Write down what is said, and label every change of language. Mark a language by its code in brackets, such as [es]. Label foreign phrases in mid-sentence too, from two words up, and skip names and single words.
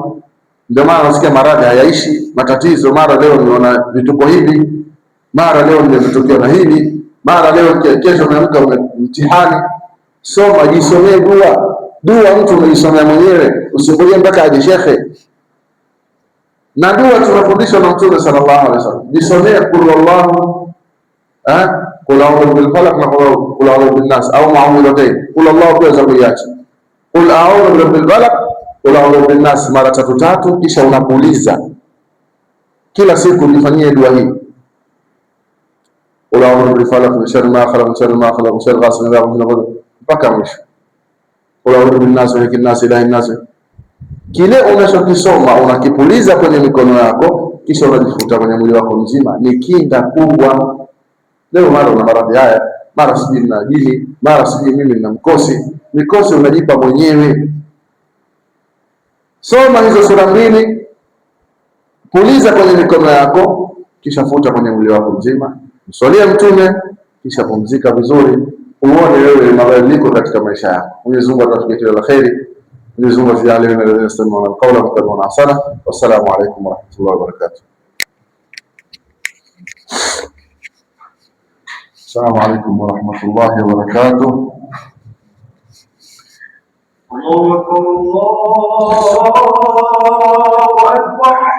[sw] Ndio maana unasikia maradhi hayaishi, matatizo, mara leo niona vituko hivi, mara leo nimetokea na hili, mara leo kesho umeamka mtihani. Soma, jisomee dua. Dua mtu umejisomea mwenyewe, usingoje mpaka aje shekhe. Na dua tunafundishwa na Mtume [ar] صلى الله عليه وسلم. Jisomee قل والله, قل أعوذ بالفلق na قل أعوذ بالناس, [sw] au ma'udhatayn. [ar] قل الله [sw] pia za kuiacha, [ar] قل أعوذ برب الفلق، قل أعوذ بالناس mara 3, kisha unapuliza kila siku. [sw] Nifanyie dua hii, [ar] قل أعوذ بالفلق من شر ما خلق، من شر ما خلق، من شر غاسق إذا وقب, [sw] mpaka mwisho. [ar] قل أعوذ بالناس، ملك الناس، إله الناس. [sw] Kile unachokisoma unakipuliza kwenye mikono yako, kisha unajifuta kwenye mwili wako mzima. Ni kinga kubwa. Leo mara una maradhi haya, mara sijui nina jini, mara sijui mimi nina mkosi. Mikosi unajipa mwenyewe. Soma hizo sura 2, puliza kwenye mikono yako, kisha futa kwenye mwili wako mzima. Mswalie Mtume, kisha pumzika vizuri, uone wewe mabadiliko katika maisha yako. Mwenyezi Mungu atujalie kila la kheri. Mwenyezi Mungu atujalie na [ar] الذين يستمعون القول فيتبعون أحسن. والسلام عليكم ورحمة الله وبركاته. السلام عليكم ورحمة الله وبركاته. الله أكبر.